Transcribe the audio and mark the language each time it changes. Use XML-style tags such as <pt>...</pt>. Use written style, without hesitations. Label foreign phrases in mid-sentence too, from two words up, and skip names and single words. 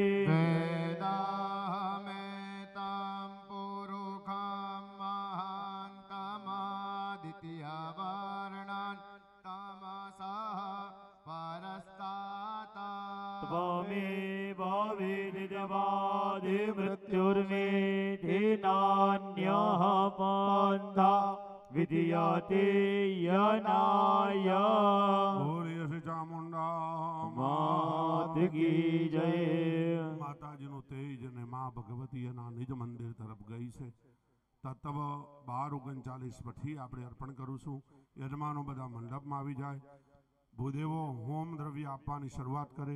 <sa>वेदाहमेतं पुरुषं महान्तमादित्यवर्णान् तमसा परस्तात् त्वमेव वेदितवादि मृत्युर्मेधेनान्यः पन्था विद्यते यनाय</sa> <gu>બોલીએ શ્રી ચામુંડા</gu> <hi>मात की जय.</hi> <gu>માતાજીનું તેજ અને મા ભગવતી એના નિજ મંદિર તરફ ગઈ છે. તત્વ 12:39 પછી આપણે અર્પણ કરીશું. યજમાનો બધા મંડપમાં આવી જાય. ભૂદેવો હોમ દ્રવ્ય આપવાની શરૂઆત કરે.</gu>